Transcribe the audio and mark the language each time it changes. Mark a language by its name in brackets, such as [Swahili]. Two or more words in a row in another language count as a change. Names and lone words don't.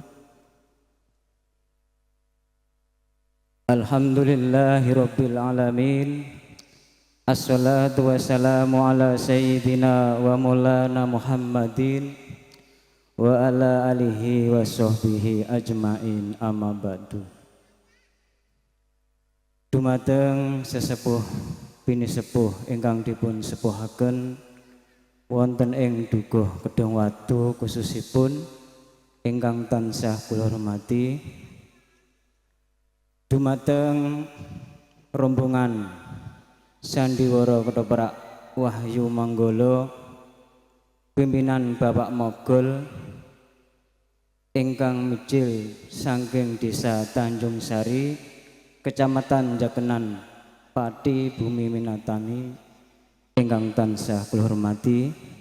[Arabic] الحمد لله رب العالمين. الصلاة والسلام على سيدنا ومولانا محمد وعلى آله وصحبه أجمعين، أما بعد. [Javanese] Dumateng sesepuh bini sepuh ingkang dipun sepuhaken wonten ing dukuh Kedung Watu, khususipun ingkang tansah kula hormati dumateng rombongan Sandiwara Ketoprak Wahyu Manggala, pimpinan Bapak Mogol ingkang mijil saking Desa Tanjung Sari, Kecamatan Jakenan, Pati Bumi Minatani ingkang tansah kula hormati,